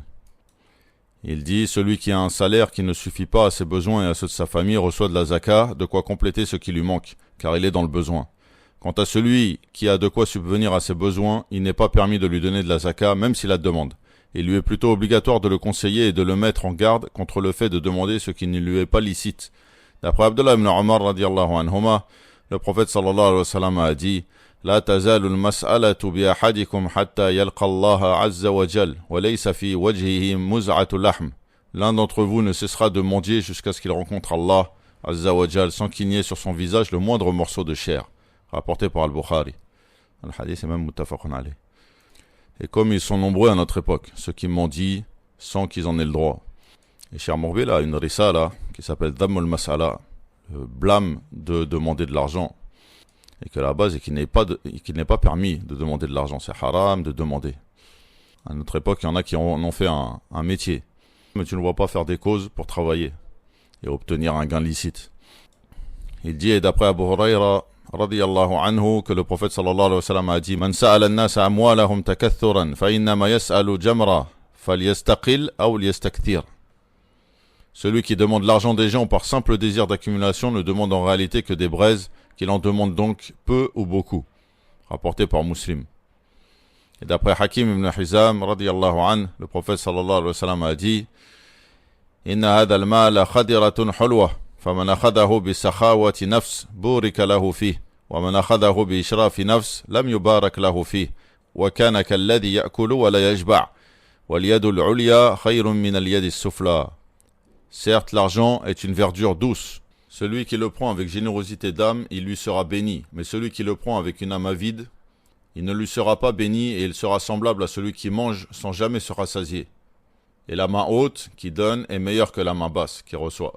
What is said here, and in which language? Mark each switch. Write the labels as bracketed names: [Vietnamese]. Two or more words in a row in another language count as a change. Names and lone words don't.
[French] Il dit, celui qui a un salaire qui ne suffit pas à ses besoins et à ceux de sa famille reçoit de la zaka, de quoi compléter ce qui lui manque, car il est dans le besoin. Quant à celui qui a de quoi subvenir à ses besoins, il n'est pas permis de lui donner de la zaka, même s'il la demande. Il lui est plutôt obligatoire de le conseiller et de le mettre en garde contre le fait de demander ce qui ne lui est pas licite. D'après Abdullah ibn Umar [Arabic] رضي الله عنهما, [French] le prophète [Arabic] صلى الله عليه وسلم [French] a dit, [Arabic] لا تزال المسألة بأحدكم حتى يلقى الله عز وجل وليس في وجهه مزعة لحم. [French] L'un d'entre vous ne cessera de mendier jusqu'à ce qu'il rencontre Allah [Arabic] عز وجل [French] sans qu'il n'y ait sur son visage le moindre morceau de chair. Rapporté par Al-Bukhari. Al-Hadith est même [Arabic] متفق عليه. [French] Et comme ils sont nombreux à notre époque, ceux qui mendient sans qu'ils en aient le droit. Et Cheikh Mourbil a une risala qui s'appelle Dhammul Mas'ala, le blâme de demander de l'argent. Et que la base est qu'il n'est pas permis de demander de l'argent. C'est haram de demander. À notre époque, il y en a qui en ont fait un métier. Mais tu ne vois pas faire des causes pour travailler et obtenir un gain licite. Il dit, et d'après Abu Huraira, [Arabic] رضي الله عنه, [French] que le prophète [Arabic] صلى الله عليه وسلم [French] a dit, [Arabic] من سأل الناس أموالهم تكثرا فإنما يسأل جمرا فليستقل أو ليستكثر. [French] Celui qui demande l'argent des gens par simple désir d'accumulation ne demande en réalité que des braises, qu'il en demande donc peu ou beaucoup. Rapporté par Muslim. Et d'après Hakim ibn Hizam, [Arabic] رضي الله عنه, [French] le prophète [Arabic] صلى الله عليه وسلم [French] a dit [Arabic] إن هذا المال خضرة حلوة فمن أخذه بسخاوة نفس بورك له فيه ومن أخذه بإشراف نفس لم يبارك له فيه وكان كالذي يأكل ولا يشبع واليد العليا خير من اليد السفلى. [French] Certes, l'argent est une verdure douce. Celui qui le prend avec générosité d'âme, il lui sera béni. Mais celui qui le prend avec une âme avide, il ne lui sera pas béni et il sera semblable à celui qui mange sans jamais se rassasier. Et la main haute qui donne est meilleure que la main basse qui reçoit.